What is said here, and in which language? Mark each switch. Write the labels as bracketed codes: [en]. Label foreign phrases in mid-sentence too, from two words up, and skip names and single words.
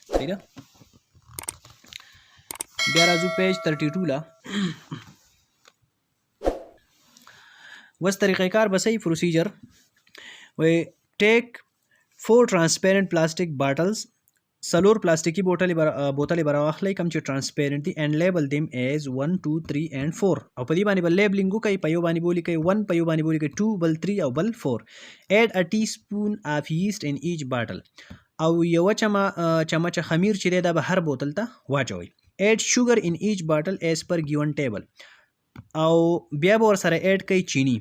[ps] صحیح ده؟ بیا راځو پیج 32 لا. وس طریقې کار به صحیح پروسیجر وی [en] take 4 transparent plastic bottles, [ps] 4 پلاستیکی بوتلې به راواخلئ کوم چې ټرانسپیرنٹ دي، [en] and label them as 1 2 3 and 4. [ps] او په دې باندې به لیبلینګ وکړئ، په یو باندې به ولیکئ 1، په یو باندې به ولیکئ 2، بل 3 او بل 4. [en] add a tea spoon of yeast in each bottle. [ps] او یوه چمچه خمیر چې دی دا به هر بوتل ته واچوئ. [en] add sugar in each bottle as per given table. [ps] او بیا به ورسره ایډ کړئ چینی.